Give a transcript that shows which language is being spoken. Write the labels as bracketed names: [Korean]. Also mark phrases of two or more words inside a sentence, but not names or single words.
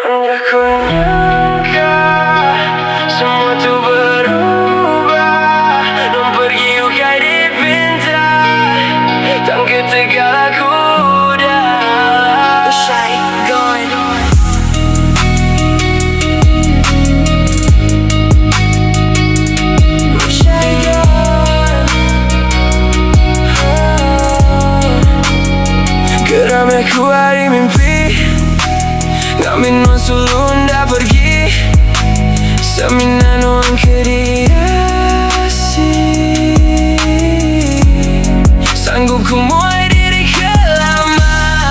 [Iban] aku nyangka semua tu berubah. Nuan pergi ukai dipinta, Tang ketegal aku udah. [English] Wish I gone. Wish I gone. [Iban] Gerak aku hari mimpi, Ngambi Nuan sulu udah pergi. Semina Nuan ke diasi. Sanggup ku muai diri ke lama.